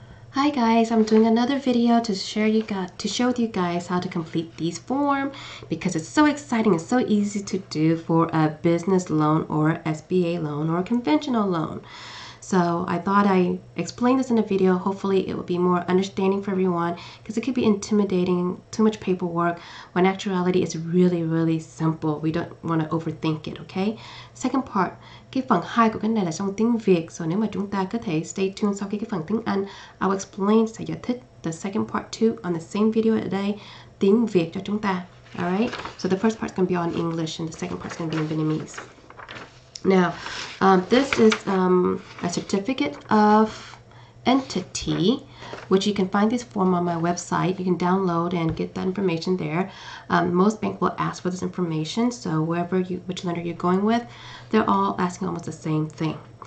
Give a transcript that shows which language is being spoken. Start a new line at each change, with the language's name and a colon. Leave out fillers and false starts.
English: Hi guys, I'm doing another video to show you guys how to complete these forms because it's so exciting and so easy to do for a business loan or SBA loan or a conventional loan. So I thought I explain this in a video. Hopefully it will be more understanding for everyone because it could be intimidating, too much paperwork, when actuality it's really simple. We don't want to overthink it, okay? Second part,
Vietnamese: cái phần 2 của cái này là trong tiếng Việt. So nếu mà chúng ta có thể
English: stay tuned
Vietnamese: sau cái phần tiếng Anh,
English: I'll explain,
Vietnamese: sẽ giải thích
English: the second part too on the same video today,
Vietnamese: tiếng Việt cho chúng ta.
English: Alright? So the first part's going to be on English and the second part's going to be in Vietnamese. Now, this is a certificate of entity, which you can find this form on my website. You can download and get that information there. Most banks will ask for this information, so which lender you're going with, they're all asking almost the same thing.